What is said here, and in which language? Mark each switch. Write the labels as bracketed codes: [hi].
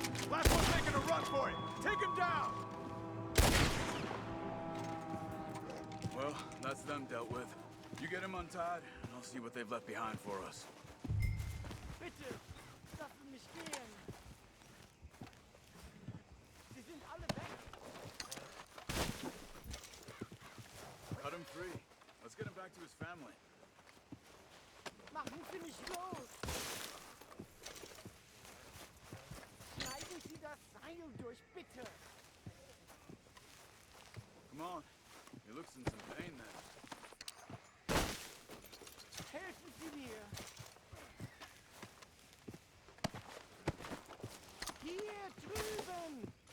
[en] Last one's making a run for it! Take him down! Well, that's them dealt with. You get him untied, and I'll see what they've left behind for us. [de] Bitte, lassen mich gehen! Sie sind alle weg! [en] Cut him free. Let's get him back to his family. [de] Machen Sie mich los! Schneiden Sie das Seil durch, bitte! [en] Come on. He looks in some pain there. [de] Helfen Sie mir! Hier drüben!